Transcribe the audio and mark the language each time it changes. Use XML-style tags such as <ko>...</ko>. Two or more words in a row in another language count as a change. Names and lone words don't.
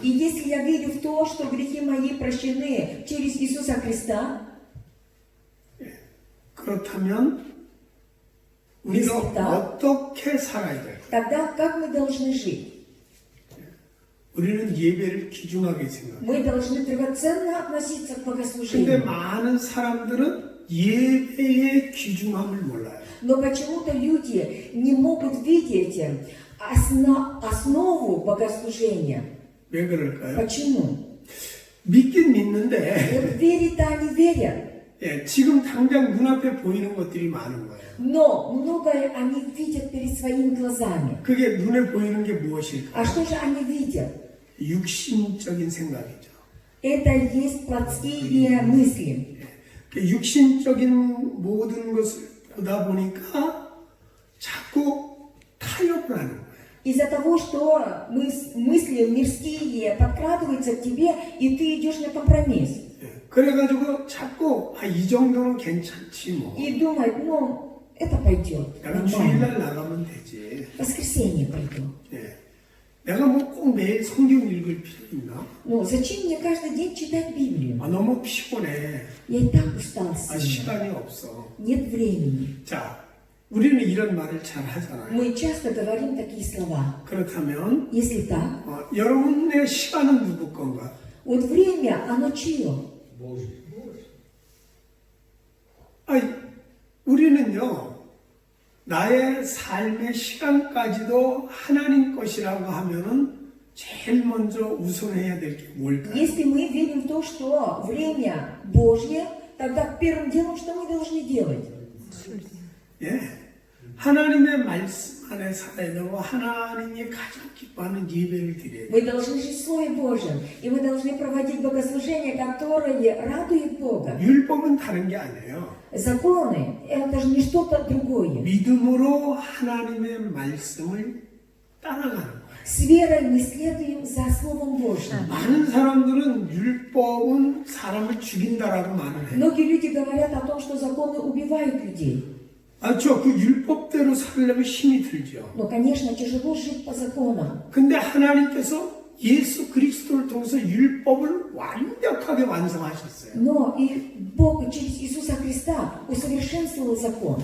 <ru>и если я верю в то, что грехи мои прощены через Иисуса Христа,</ru> <ko>그렇다면 우리가 믿습니다. 어떻게 살아야 될까?</ko> <ru>тогда как мы должны жить?</ru> <ko>우리는 예배를 귀중하게 생각해요.</ko> <ru>Мы должны драгоценно относиться к</ru> <ko>근데</ko> <ru>богослужению.</ru> <ko>많은 사람들은 예배의 귀중함을 몰라요.</ko> <ru>Но почему-то люди не могут видеть основу богослужения.</ru> <ko>왜 그럴까요?</ko> <ru>Почему?</ru> <ko>믿긴 믿는데</ko> <ru>Вот верить-то они верят,</ru> <ko>예, 지금 당장 눈앞에 보이는 것들이 많은 거예요.</ko> <ru>но многое они видят перед своими глазами.</ru> <ko>그게 눈에 보이는 게 무엇일까?</ko> <ru>А что же они видят?</ru> <ko>육신적인 생각이죠.</ko> <ru>Это есть плотские мысли.</ru> <ko>그 육신적인 모든 것을 보다 보니까 자꾸 타협을 하는 거예요.</ko> <ru>Из-за того, что мысли мирские подкрадываются к тебе, и ты идешь на компромисс.</ru> <ko>예, 그래가지고 자꾸 이 정도는 괜찮지 뭐.</ko> <ru>И думать, ну, это пойдет.</ru> <ko>내가</ko> <ru>Нормально.</ru> <ko>주일날 나가면 되지.</ko> <ru>В воскресенье пойду.</ru> <ko>예. 내가 뭐 꼭 매일 성경 읽을 필요 있나?</ko> <ru>Ну, зачем мне каждый день читать Библию?</ru> <ko>너무 피곤해.</ko> <ru>Я и так устал сильно.</ru> <ko>시간이 없어.</ko> <ru>Нет времени.</ru> <ko>자, 우리는 이런 말을 잘 하잖아요.</ko> <ru>Мы часто говорим такие слова.</ru> <ko>그렇다면</ko> <ru>Если так,</ru> <ko>여러분의 시간은 누구 건가?</ko> <ru>вот время, оно чье?</ru> <ko>아니, 우리는요, 나의 삶의 시간까지도 하나님 것이라고 하면은 제일 먼저 우선해야 될 게 뭘까요?</ko> <ru>Если мы верим в то, что время Божье, тогда первым делом, что мы должны делать?</ru> <ko>예. 하나님의 말씀 안에 살아야 되고 하나님이 가장 기뻐하는 예배를 드려야 돼요.</ko> <ru>Мы должны жить в Слове Божьем, и мы должны проводить богослужения, которые радуют Бога.</ru> <ko>율법은 다른 게 아니에요.</ko> <ru>Законы – это же не что-то другое.</ru> <ko>믿음으로 하나님의 말씀을 따라가는 거예요.</ko> <ru>С верой мы следуем за Словом Божьим.</ru> <ko>많은 사람들은 율법은 사람을 죽인다라고 말을 해요.</ko> <ru>Многие люди говорят о том, что законы убивают людей.</ru> <ko>맞죠? 그 율법대로 살려면 힘이 들죠.</ko> <ru>Но, конечно, тяжело жить по законам.</ru> <ko>근데 하나님께서 예수 그리스도를 통해서 율법을 완벽하게 완성하셨어요.</ko> <ru>Но и Бог через Иисуса Христа усовершенствовал закон.</ru>